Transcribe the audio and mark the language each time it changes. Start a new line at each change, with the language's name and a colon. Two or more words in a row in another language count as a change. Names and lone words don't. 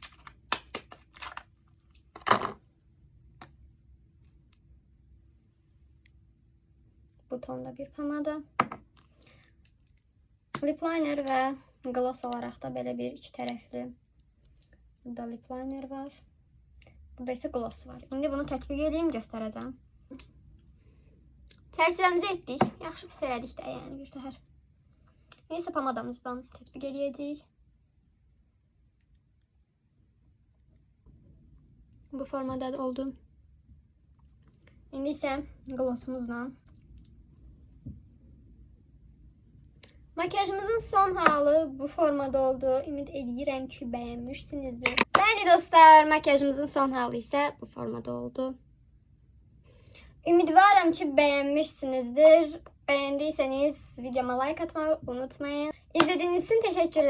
Turkish: Bu tonda bir pomada.
English: Lip liner
Turkish: ve gloss olarak da böyle bir iki taraflı. Burada
English: lip liner
Turkish: var. Burada ise gloss var.
Azerbaijani: Şimdi bunu tətbiq edeyim, göstereceğim. Çərçivəmizi etdik. Yaxşı pis elədik də yəni bir təhər. İndi isə pomadamızdan tətbiq edəcəyik. Bu formada oldu. İndi isə glossumuzla makyajımızın son halı bu formada oldu. Ümid edirəm ki bəyənmişsinizdir. Bəli dostlar, makyajımızın son halı ise bu formada oldu. Ümidvaram ki bəyənmişsinizdir.
Turkish: Beğendiyseniz videoma like atmayı unutmayın. İzlediğiniz için teşekkürler.